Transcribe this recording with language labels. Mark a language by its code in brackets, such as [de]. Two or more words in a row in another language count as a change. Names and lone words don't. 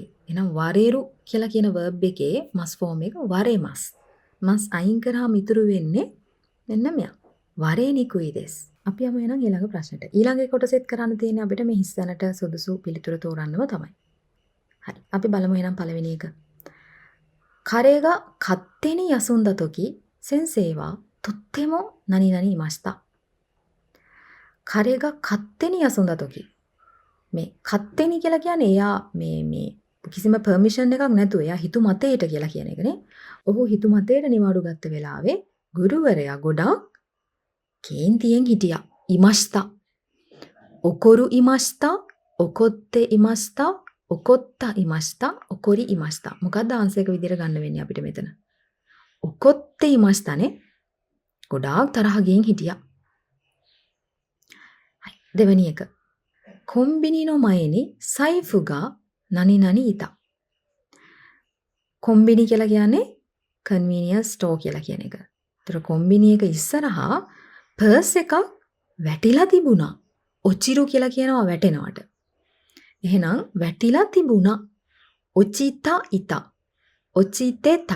[si] එහෙනම් වරේරු කියලා කියන verb එකේ [en] must form [si] එක වරේමස්. මස් අයින් කරාම ඉතුරු වෙන්නේ මෙන්න මෙයා. වරේ නිකුයි දෙස්. අපි යමු එහෙනම් ඊළඟ ප්‍රශ්නෙට. ඊළඟ කොටසෙත් කරන්න තියෙන්නේ අපිට මේ හිස්සනට සුදුසු පිළිතුර තෝරන්නම තමයි. හරි. අපි බලමු එහෙනම් පළවෙනි එක. [ja] 彼が勝手に休んだ時、先生はとっても何々いました。 [si] 彼が勝手に休んだ時。මේ勝手に කියලා කියන්නේ එයා මේ කිසිම පර්මිෂන් එකක් නැතුව එයා හිතු මතයට කියලා කියන එකනේ. ඔහු හිතු මතයට නිවාඩු ගත්ත වෙලාවේ ගුරුවරයා ගොඩක් කේන්තියෙන් හිටියා. ඉමස්තා. [ja] 怒るいました、怒っていました、怒ったいました、怒りいました. [si] මොකක්ද ආන්සර් එක විදිහට ගන්න වෙන්නේ අපිට මෙතන? [ja] 怒っていましたね. [si] ගොඩාක් තරහ ගින් හිටියා. දෙවෙනි එක. [ja] コンビニの前に財布が何々いた. [si] කොම්බිනි කියලා කියන්නේ [en] convenience store [si] කියලා කියන එක. ඒතර කොම්බිනි එක ඉස්සරහා පර්ස් එකක් වැටිලා තිබුණා. ඔචිරු කියලා කියනවා වැටෙනවට. එහෙනම් වැටිලා තිබුණා. [ja] 落ちたいた。落ちてた.